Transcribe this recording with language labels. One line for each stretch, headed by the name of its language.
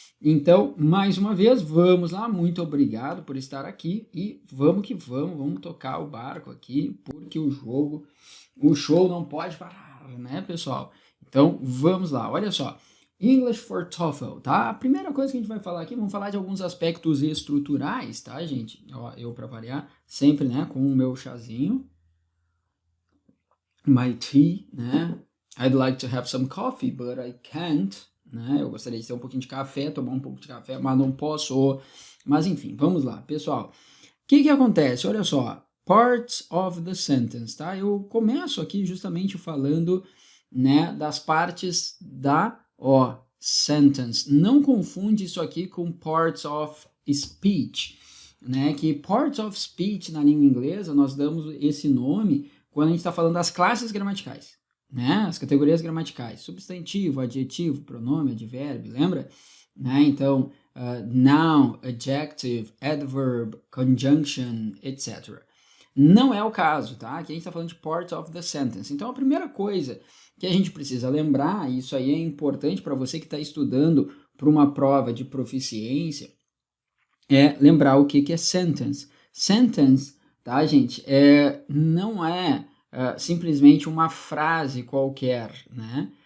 Portuguese: Então, mais uma vez, vamos lá, muito obrigado por estar aqui e vamos que vamos tocar o barco aqui, porque o show não pode parar, né, pessoal? Então, vamos lá, olha só. English for TOEFL, tá? A primeira coisa que a gente vai falar aqui, vamos falar de alguns aspectos estruturais, tá, gente? Ó, eu, para variar, sempre, né, com o meu chazinho, my tea, né?
English: I'd like to have some coffee, but I can't, né?
Portuguese: Eu gostaria de ter um pouquinho de café, tomar um pouco de café, mas não posso. Mas enfim, vamos lá, pessoal. O que acontece? Olha só, parts of the sentence, tá? Eu começo aqui justamente falando, né, das partes da, ó, sentence. Não confunde isso aqui com parts of speech, né? Que parts of speech na língua inglesa nós damos esse nome quando a gente está falando das classes gramaticais, né? As categorias gramaticais, substantivo, adjetivo, pronome, advérbio, lembra? Né?
English: Então, noun, adjective, adverb, conjunction, etc.
Portuguese: Não é o caso, tá? Aqui a gente está falando de part of the sentence. Então, a primeira coisa que a gente precisa lembrar, e isso aí é importante para você que está estudando para uma prova de proficiência, é lembrar o que é sentence. Sentence, tá, gente, não é simplesmente uma frase qualquer, né?